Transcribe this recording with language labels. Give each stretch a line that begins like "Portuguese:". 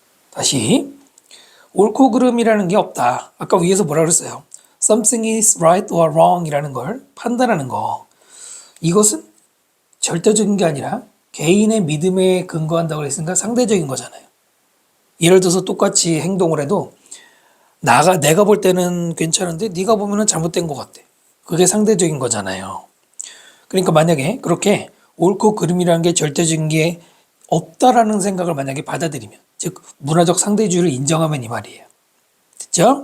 Korean: 다시 옳고 그름이라는 게 없다. 아까 위에서 뭐라 그랬어요?
English: Something is right or wrong
Korean: 이라는 걸 판단하는 거. 이것은 절대적인 게 아니라 개인의 믿음에 근거한다고 했으니까 상대적인 거잖아요. 예를 들어서 똑같이 행동을 해도 내가 볼 때는 괜찮은데 네가 보면은 잘못된 것 같아. 그게 상대적인 거잖아요. 그러니까 만약에 그렇게 옳고 그름이라는 게 절대적인 게 없다라는 생각을 만약에 받아들이면 즉 문화적 상대주의를 인정하면 이 말이에요. 됐죠?